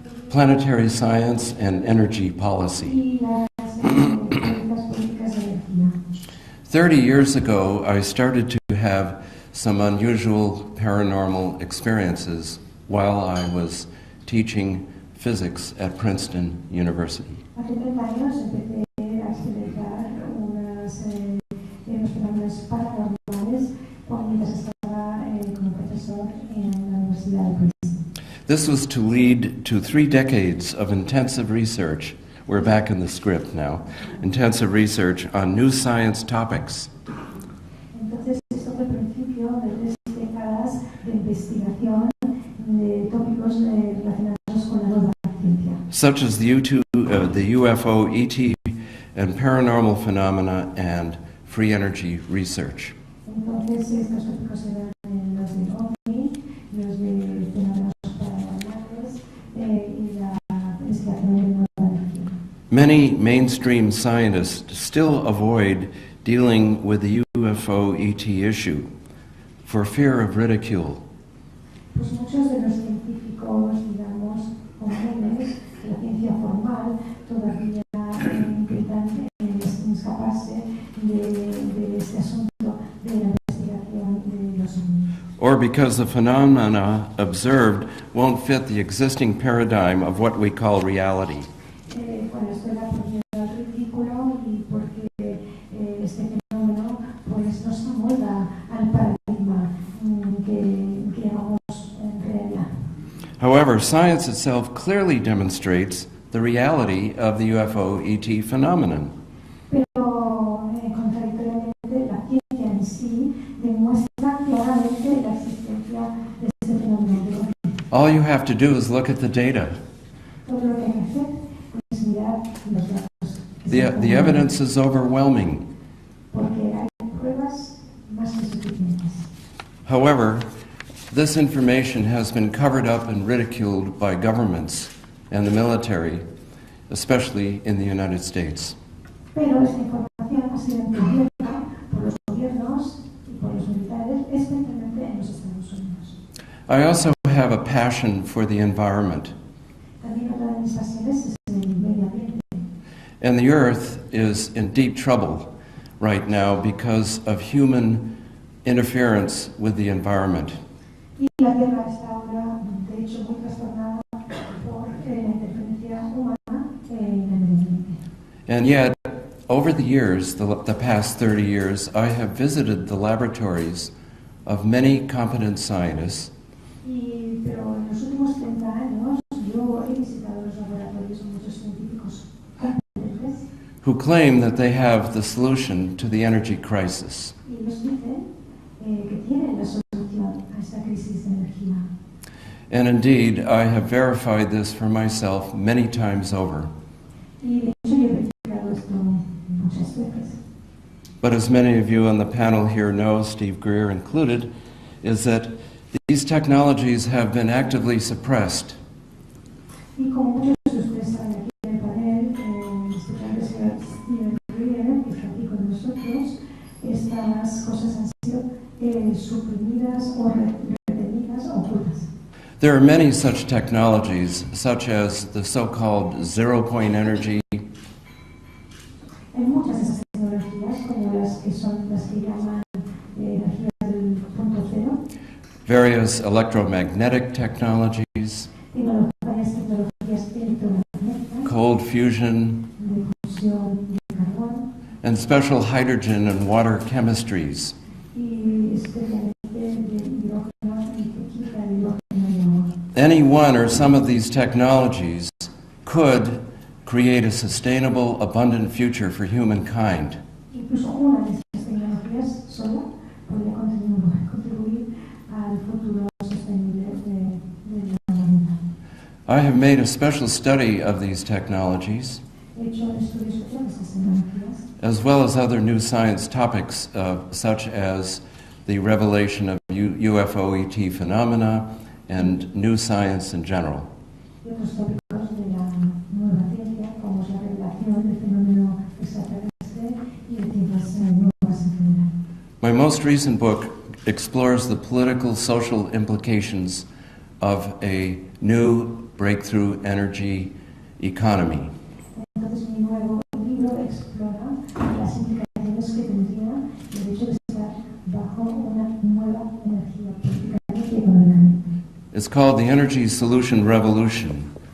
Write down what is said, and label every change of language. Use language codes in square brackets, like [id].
[en] Planetary science and energy policy. [es] Y las políticas de energía. [en] 30 years ago, I started to have some unusual paranormal experiences while I was teaching physics at Princeton University. [es] Hace 30 años empecé a experimentar unos fenómenos paranormales mientras estaba como profesor en la Universidad de Princeton. [en] This was to lead to 3 decades of intensive research. We're back in the script now. Intensive research on new science topics. [es] Entonces, esto fue el principio de 3 décadas de investigación de tópicos relacionados con la nueva ciencia. [en] Such as the UFO, ET, and paranormal phenomena and free energy research. [es] Entonces, estos tópicos eran los del OVNI, los de fenómenos paranormales y la investigación de nueva energía. [en] Many mainstream scientists still avoid dealing with the UFO ET issue for fear of ridicule. [es] Pues muchos de los científicos, digamos, comunes, de la ciencia formal, todavía intentan escaparse de este asunto de la investigación de los ovnis. [en] Or because the phenomena observed won't fit the existing paradigm of what we call reality. [es] Bueno, esto era porque era ridículo y porque este fenómeno pues no se amolda al paradigma que llamamos realidad. [en] However, science itself clearly demonstrates the reality of the UFO ET phenomenon. [es] Pero, contradictoriamente, la ciencia en sí demuestra claramente la existencia de este fenómeno. [en] All you have to do is look at the data. [es] Todo lo que hay que hacer es mirar los datos. [en] The evidence is overwhelming. [es] Porque hay pruebas más que suficientes. [en] However, this information has been covered up and ridiculed by governments and the military, especially in the United States. [es] Pero esta información ha sido encubierta por los gobiernos y por los militares, especialmente en los Estados Unidos. [en] I also have a passion for the environment. [es] También otra de mis pasiones es el medio ambiente. [en] And the Earth is in deep trouble right now because of human interference with the environment. [es] Y la Tierra está ahora, de hecho, muy trastornada por la interferencia humana en el medio ambiente. [en] And yet, over the years, the past 30 years, I have visited the laboratories of many competent scientists [es] Pero en los últimos 30 años yo he visitado los laboratorios de muchos científicos competentes [en] who claim that they have the solution to the energy crisis. [es] y ellos dicen que tienen la solución a esta crisis de energía. [en] And indeed, I have verified this for myself many times over. [es] Y de hecho yo he verificado esto muchas veces. [en] But as many of you on the panel here know, Steve Greer included, is that these technologies have been actively suppressed. [es] Y como muchos de ustedes saben aquí en el panel, especialmente el señor Steven Greer, que está aquí con nosotros, estas cosas han sido suprimidas o retenidas, ocultas. [en] There are many such technologies, such as the so-called zero-point energy, [es] Hay muchas de esas tecnologías, como las que son las que llaman energías del punto cero, [en] various electromagnetic technologies, [es] varias tecnologías electromagnéticas, [en] cold fusion, [es] de fusión de carbón, [en] and special hydrogen and water chemistries. [es] y especialmente de hidrógeno y química de hidrógeno y agua. [en] Any one or some of these technologies could create a sustainable, abundant future for humankind. [es] Incluso una de estas tecnologías sola podría contribuir al futuro sostenible de la humanidad. [en] I have made a special study of these technologies, [es] He hecho un estudio sobre estas tecnologías, [en] as well as other new science topics, such as the revelation of UFO ET phenomena and new science in general. [es] y otros tópicos de la nueva ciencia, como es la revelación del fenómeno extraterrestre y de ciencias nuevas en general. [en] My most recent book explores the political, social implications of a new breakthrough energy economy. [es] Entonces, mi nuevo libro explora las implicaciones que tendría el hecho de estar bajo una nueva energía políticamente y económicamente. [en] It's called the Energy Solution Revolution.